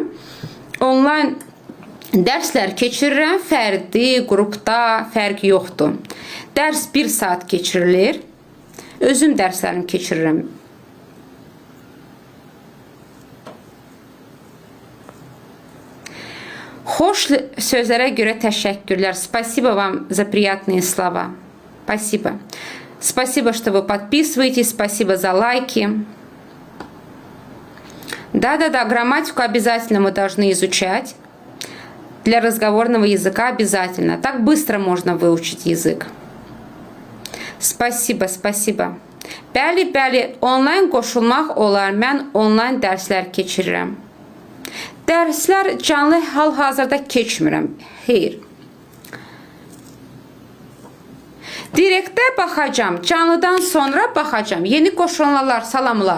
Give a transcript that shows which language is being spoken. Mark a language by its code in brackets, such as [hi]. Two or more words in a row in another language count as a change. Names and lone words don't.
[az] Onlayn dərslər keçirirəm, fərdi, qrupda fərq yoxdur. Dərs 1 saat keçirilir. Özüm dərslərimi keçirirəm. Xoş sözlərə görə təşəkkürlər. [ru] Спасибо вам за приятные слова. Спасибо. Спасибо, что вы подписываетесь. Спасибо за лайки. Да, грамматику обязательно мы должны изучать. Для разговорного языка обязательно. Так быстро можно выучить язык. Спасибо. [az] Bəli, onlayn qoşulmaq olar. Mən onlayn dərslər keçirirəm. Dərslər canlı hal-hazırda keçmirəm. Xeyr. Direktə baxacam. Canlıdan sonra baxacam. Yeni qoşulanlar, salamlar.